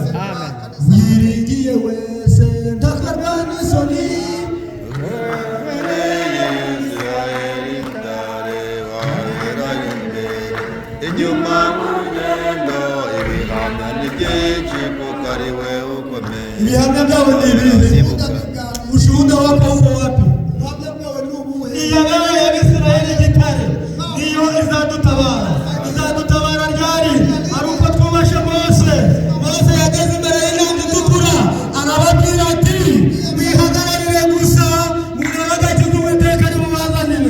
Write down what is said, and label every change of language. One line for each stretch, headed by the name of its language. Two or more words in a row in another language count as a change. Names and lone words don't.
Kinyarwanda: Wiringiye wese ntakarwa n'isoni, inyuma mugendo ibihamya ni byinshi kuko ari we ukomeye. ibihamya byawe ni ibihe?
Swahili: Ushuhuda wako uko wapi?
Kinyarwanda: Iyagaye Abisirayeli igitare niyo izadutabara ryari? Ari uko twubashe Mose. Mose yageze imbere y'inyanja itukura, arababwira ati mwihagararire gusa, murebe agakiza Uwiteka ari bubazanire.